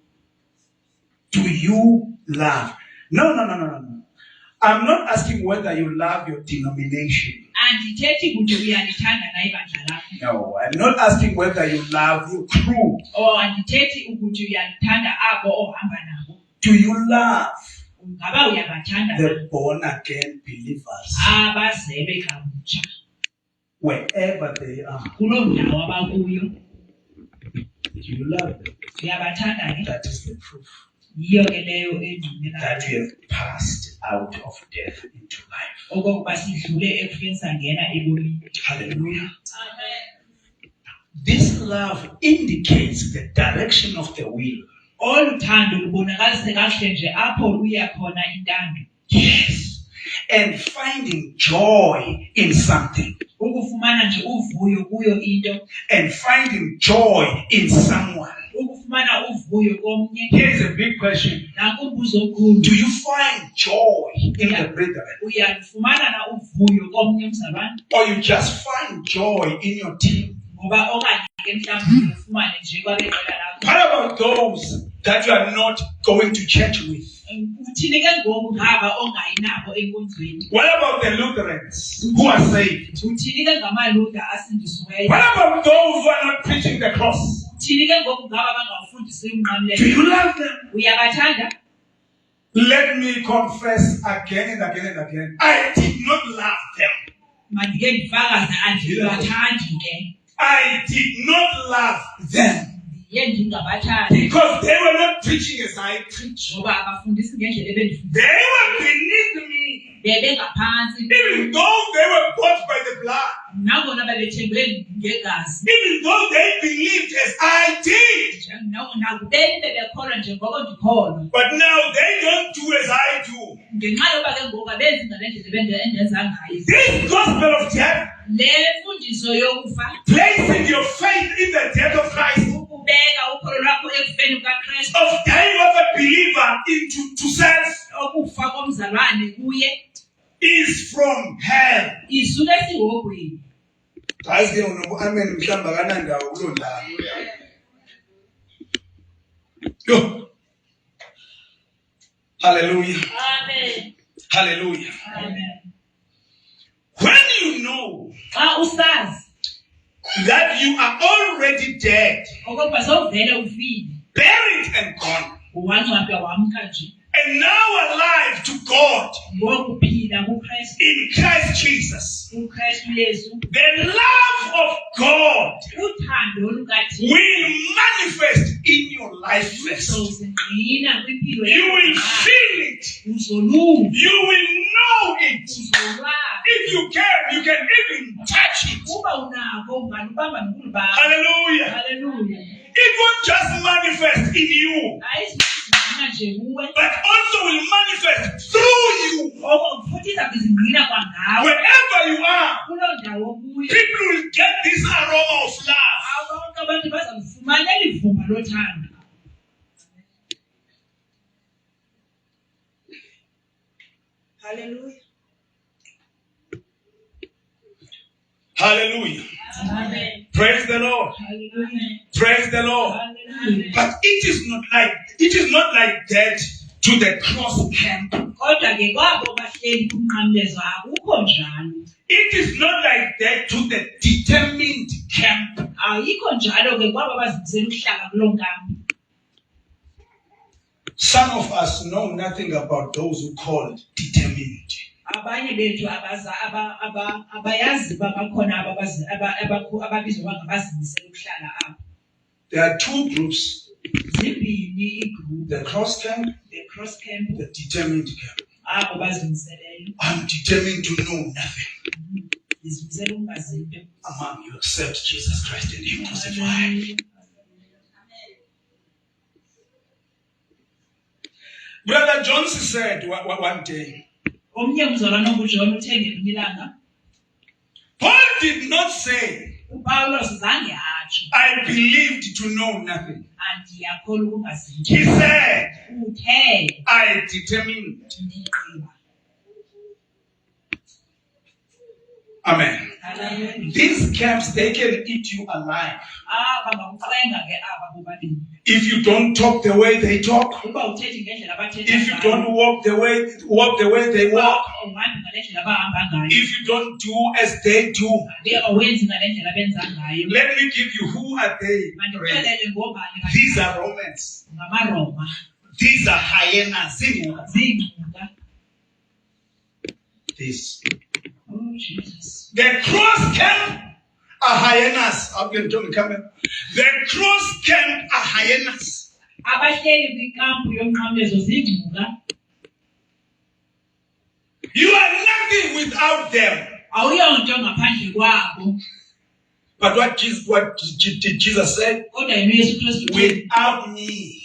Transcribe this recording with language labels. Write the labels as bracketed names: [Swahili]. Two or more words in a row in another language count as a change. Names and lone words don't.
[English] Do you love? No. I'm not asking whether you love your denomination. [Xhosa] Andithethi ukuthi uyalithanda na ibandla lakho. [English] No, I'm not asking whether you love your crew. [Xhosa] Andithethi ukuthi uyalithanda abo ohamba nabo. [English] Do you love [Xhosa] Ungaba uyabathanda [English] the born again believers? [Xhosa] Abazelwe kabutsha. [English] Wherever they are. [Xhosa] Kuloo ndawo abakuyo. [English] Do you love them? [Xhosa] Uyabathanda ke? [English] That is the proof. [Xhosa] Yiyo ke leyo engqinelayo. [English] That we have passed out of death into life. [Xhosa] Okokuba sidlule ekufeni sangena ebomini. [English] Hallelujah. Amen. This love indicates the direction of the will. [Xhosa] Oluthando lubonakalise kahle nje apho luya khona intando. [English] Yes. And finding joy in something. [Xhosa] Ukufumana nje uvuyo kuyo into. [English] And finding joy in someone. [Xhosa] Ukufumana uvuyo komnye. [English] Here's a big question. [Xhosa] Nakumbuzo omkhulu. [English] Do you find joy in the brethren? [Xhosa] Uyalufumana na uvuyo komnye umzalwane? [English] Or you just find joy in your team? [Xhosa] Ngoba okanye ke mhlawumbe ufumane nje kwabeqela lakho. [English] What about those that you are not going to church with? [Xhosa] Uthini ke ngoku ngaba ongayinabo enkonzweni? [English] What about the Lutherans who are saved? [Xhosa] Uthini ke ngamaLuther asindisiweyo? [English] What about those who are not preaching the cross? [Xhosa] Uthini ke ngoku ngaba bangawufundisi [English] Do [Xhosa] umnqamlezo? [English] you love them? [Xhosa] Uyabathanda? [English] Let me confess again and again and again. I did not love them. [Xhosa] Mandike ndifakaze andibathandi ke. [English] I did not love them. [Xhosa] Ndiye ndingabathandi. [English] Because they were not preaching as I preach. [Xhosa] Ngoba abafundisi ngendlela ebendifundisa. [English] They were beneath me. [Xhosa] Bebengaphansi. [English] Even though they were bought by the blood. [Xhosa] Nangona babethembele ngegazi. [English] Even though they believed as I did. [Xhosa] Nakubeni bebekholwa njengoko ndikholwa. [English] But now they don't do as I do. [Xhosa] Ngenxa yoba ke ngoku abenzi ngalendlela endenza ngayo. [English] This gospel of death. [Xhosa] Le mfundiso yokufa. [English] Placing your faith in the death of Christ. [Xhosa] Ukubeka ukholo lwakho ekufeni kukaKristu. [English] Of dying of a believer into self. [Xhosa] Okufa komzalwane kuye. [English] Is from hell. [Xhosa] Isuka esihogweni. Guys, ke amen mhlamba kanandawo kulo ndawo. Yo. Hallelujah. Amen. Hallelujah. Amen. [English] When you know [Xhosa] Xa usazi [English] that you are already dead, [Xhosa] okokuba sowuvele ufile. [English] buried and gone, [Xhosa] Wangcwatywa wamka nje. [English] and now alive to God [Xhosa] Ngokuphila kuKristu. [English] in Christ Jesus, [Xhosa] UKristu Yesu. [English] the love of God [Xhosa] Uthando lukaThixo. [English] will manifest in your life first. [Xhosa] Uzogcina kwimpilo [English] You [Xhosa] yakho. [English] will feel it. [Xhosa] Uzolunga. [English] You will know it. [Xhosa] Uzolwazi. [English] If you can even touch it. [Xhosa] Uba unako ungalubamba nokhulu bakho. Hallelujah. Hallelujah. [English] It won't just manifest in you, [Xhosa] Ayizigcina nje kuwe. [English] but also will manifest through you. [Xhosa] Futhi izakuzingqina kwangawe. [English] Wherever you are, [Xhosa] Kuloo ndawo kuyo. [English] people will get this aroma of love. [Xhosa] Bonke abantu bazalifumana eli vumba lothando. [English] Hallelujah. Hallelujah. Amen. Praise the Lord. Hallelujah. Praise the Lord. Hallelujah. But it is not like that to the cross camp. [Xhosa] Kodwa ke kwabo bahleli kumnqamlezo akukho njalo. [English] It is not like that to the determined camp. [Xhosa] Ayikho njalo ke kwabo bazimisela ukuhlala kuloo nkambi. [English] Some of us know nothing about those who call it determined. [Xhosa] Abanye bethu abayazi bakhona ababizwa bangabazimisela ukuhlala apho. [English] There are two groups. [Xhosa] Zimbini iigroup. [English] The cross camp, The cross camp. the determined camp. [Xhosa] Abo bazimiseleyo. [English] I'm determined to know nothing. [Xhosa] Zimisela ungazi into. [English] Among you accept Jesus Christ and Him crucified. Brother Johnson said one day, [Xhosa] Omnye umzalwane onguJohn uthe ngelinye ilanga, [English] Paul did not say, [Xhosa] uPawulos zange atsho, [English] I believed to know nothing. [Xhosa] andiyakholwa ukungazinto. [English] He said, [Xhosa] Uthe [English] I determined. [Xhosa] ndiqhiba. [English] Amen. Hallelujah. These camps, they can eat you alive. [Xhosa] Bangakuxenga ke aba bobabini. [English] If you don't talk the way they talk, [Xhosa] Uba uthethi ngendlela abathetha [English] if you [Xhosa] ngayo, [English] don't walk the way they [Xhosa] uba [English] walk, [Xhosa] awuhambi ngale ndlela abahamba ngayo, [English] if you don't do as they do, [Xhosa] awenzi ngale ndlela abenza ngayo, [English] let me give you who are they. [Xhosa] mandikuxelele ngobani [English] These are Romans. [Xhosa] ngamaRoma, [English] These are hyenas. [Xhosa] ziingcuka. [English] This. Oh Jesus. The cross camp are hyenas. The cross camp are hyenas. [Xhosa] Abahleli kwikampu yomnqamlezo ziingcuka. [English] You are nothing without them. [Xhosa] Awuyonto ngaphandle kwabo. [English] But what did Jesus say? [Xhosa] Kodwa yena uYesu Kristu uthi, [English] Without me,